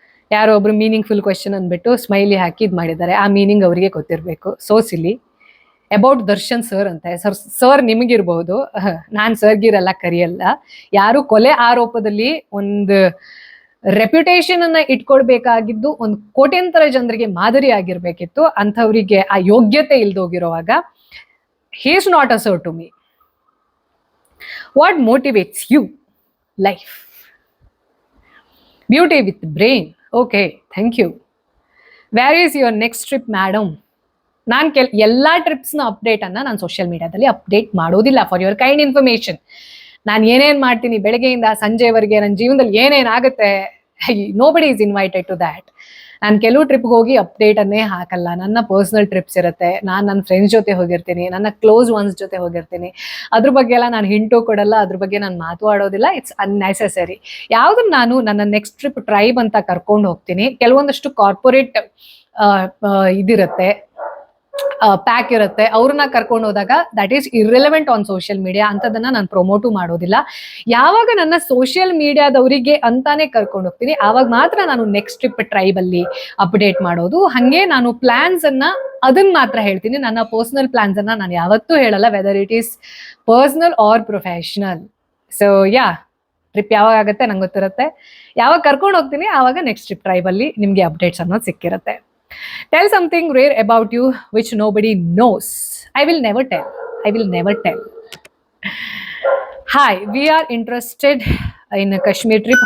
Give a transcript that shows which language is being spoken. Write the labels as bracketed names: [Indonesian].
[Kannada] ಯಾರೋ ಒಬ್ರು meaningful question ಅಂದ್ಬಿಟ್ಟು ಸ್ಮೈಲಿ ಹಾಕಿ ಇದ್ ಮಾಡಿದ್ದಾರೆ, ಆ ಮೀನಿಂಗ್ ಅವರಿಗೆ ಗೊತ್ತಿರಬೇಕು. [English] So silly. [Kannada] ಅಬೌಟ್ ದರ್ಶನ್ ಸರ್ ಅಂತೆ. ಸರ್ ನಿಮಗಿರ್ಬಹುದು, ನಾನ್ ಸರ್ಗಿರಲ್ಲ, ಕರಿಯಲ್ಲ. ಯಾರು ಕೊಲೆ ಆರೋಪದಲ್ಲಿ ಒಂದು ರೆಪ್ಯುಟೇಷನ್ ಅನ್ನ ಇಟ್ಕೊಳ್ಬೇಕಾಗಿದ್ದು ಒಂದು ಕೋಟ್ಯಂತರ ಜನರಿಗೆ ಮಾದರಿ ಆಗಿರ್ಬೇಕಿತ್ತು. ಅಂಥವರಿಗೆ ಆ ಯೋಗ್ಯತೆ ಇಲ್ದೋಗಿರುವಾಗ [English] he is not a sir to me. What motivates you? Life. Beauty with brain. Okay, thank you. Where is your next trip, madam? [Kannada] ನಾನು ಎಲ್ಲ ಟ್ರಿಪ್ಸ್ನ ಅಪ್ಡೇಟನ್ನು ನಾನು ಸೋಷಿಯಲ್ ಮೀಡಿಯಾದಲ್ಲಿ ಅಪ್ಡೇಟ್ ಮಾಡೋದಿಲ್ಲ. [English] for your kind information, [Kannada] ನಾನು ಏನೇನು ಮಾಡ್ತೀನಿ ಬೆಳಗ್ಗೆಯಿಂದ ಸಂಜೆವರೆಗೆ, ನನ್ನ ಜೀವನದಲ್ಲಿ ಏನೇನಾಗುತ್ತೆ, [English] Nobody is invited to that. [Kannada] ನಾನು ಕೆಲವು ಟ್ರಿಪ್ಗೆ ಹೋಗಿ ಅಪ್ಡೇಟನ್ನೇ ಹಾಕಲ್ಲ. ನನ್ನ ಪರ್ಸ್ನಲ್ ಟ್ರಿಪ್ಸ್ ಇರುತ್ತೆ, ನಾನು ನನ್ನ ಫ್ರೆಂಡ್ಸ್ ಜೊತೆ ಹೋಗಿರ್ತೀನಿ, ನನ್ನ ಕ್ಲೋಸ್ ಒನ್ಸ್ ಜೊತೆ ಹೋಗಿರ್ತೀನಿ. ಅದ್ರ ಬಗ್ಗೆ ಎಲ್ಲ ನಾನು ಹಿಂಟು ಕೊಡಲ್ಲ, ಅದ್ರ ಬಗ್ಗೆ ನಾನು ಮಾತಾಡೋದಿಲ್ಲ. [English] It's unnecessary. [Kannada] ಯಾವುದನ್ನು ನಾನು ನನ್ನ ನೆಕ್ಸ್ಟ್ ಟ್ರಿಪ್ ಟ್ರೈಬ್ ಅಂತ ಕರ್ಕೊಂಡು ಹೋಗ್ತೀನಿ. ಕೆಲವೊಂದಷ್ಟು ಕಾರ್ಪೊರೇಟ್ ಇದಿರುತ್ತೆ, ಪ್ಯಾಕ್ ಇರುತ್ತೆ, ಅವ್ರನ್ನ ಕರ್ಕೊಂಡು ಹೋದಾಗ [English] That is irrelevant on social media. [Kannada] ಅಂತದನ್ನ ನಾನು ಪ್ರಮೋಟು ಮಾಡೋದಿಲ್ಲ. ಯಾವಾಗ ನನ್ನ ಸೋಷಿಯಲ್ ಮೀಡಿಯಾದವರಿಗೆ ಅಂತಾನೆ ಕರ್ಕೊಂಡು ಹೋಗ್ತೀನಿ, ಆವಾಗ ಮಾತ್ರ ನಾನು ನೆಕ್ಸ್ಟ್ ಟ್ರಿಪ್ ಟ್ರೈಬ್ ಅಲ್ಲಿ ಅಪ್ಡೇಟ್ ಮಾಡೋದು. ಹಂಗೆ ನಾನು ಪ್ಲಾನ್ಸ್ ಅನ್ನ ಅದನ್ನ ಮಾತ್ರ ಹೇಳ್ತೀನಿ. ನನ್ನ ಪರ್ಸನಲ್ ಪ್ಲಾನ್ಸ್ ಅನ್ನ ನಾನು ಯಾವತ್ತೂ ಹೇಳಲ್ಲ, [English] Whether it is personal or professional. [Kannada] So trip ಯಾವಾಗ ಆಗುತ್ತೆ ನಂಗೆ ಗೊತ್ತಿರುತ್ತೆ. ಯಾವಾಗ ಕರ್ಕೊಂಡು ಹೋಗ್ತೀನಿ ಆವಾಗ ನೆಕ್ಸ್ಟ್ ಟ್ರಿಪ್ ಟ್ರೈಬ್ ಅಲ್ಲಿ ನಿಮ್ಗೆ ಅಪ್ಡೇಟ್ಸ್ ಅನ್ನೋದು ಸಿಕ್ಕಿರುತ್ತೆ. [English] Tell something rare about you which nobody knows. I will never tell. I will never tell. Hi, we are interested in a Kashmir trip.